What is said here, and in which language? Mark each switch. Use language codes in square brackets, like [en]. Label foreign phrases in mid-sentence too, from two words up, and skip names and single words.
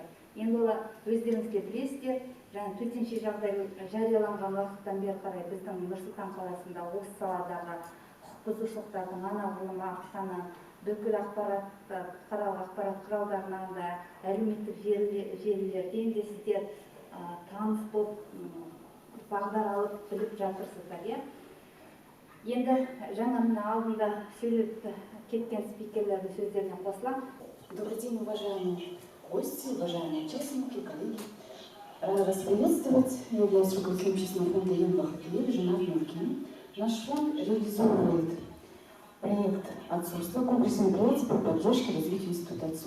[kk] Енді олар өздеріңіз де білесіздер, жаңа төтенше жағдай жарияланған уақыттан бері қарай біздің Нұр-Сұлтан қаласында осы саладағы құқық бұзушылықтардың анағұрлым артқаны бүкіл бұқаралық ақпарат құралдарынан да әлеуметтік желілерден де сіздер таныс болып бағдар алып біліп жатырсыздар, иә? Енді жаңа мына алдында сөйлеп кеткен спикерлердің сөздеріне қосыламын. [ru] Добрый день, уважаемые гости, уважаемые участники, коллеги. Рада вас приветствовать. Я являюсь руководителем общественного фонда «Янбах Аталиев», жена Мюркин. Наш фонд реализует проект отцовства, комплексное мероприятие по поддержке и развитию института отцовства.